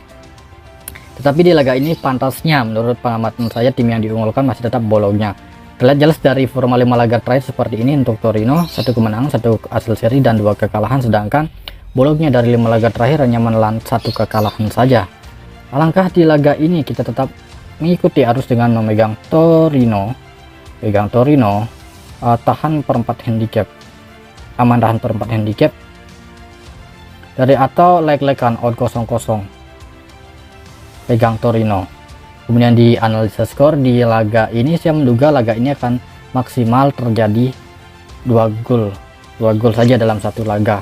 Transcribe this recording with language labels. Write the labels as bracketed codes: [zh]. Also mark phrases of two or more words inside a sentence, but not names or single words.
[id] Tetapi di laga ini pantasnya menurut pengamatan saya tim yang diunggulkan masih tetap Bologna. Terlihat jelas dari forma 5 laga terakhir seperti ini, untuk Torino 1 kemenangan, 1 hasil seri dan 2 kekalahan, sedangkan Bologna dari 5 laga terakhir hanya menelan 1 kekalahan saja. Alangkah di laga ini kita tetap mengikuti arus dengan memegang Torino. Tahan per 4 handicap, aman tahan per 4 handicap dari atau leg-legan odd 0-0, pegang Torino. Kemudian di analisa skor di laga ini saya menduga laga ini akan maksimal terjadi 2 gol saja dalam satu laga.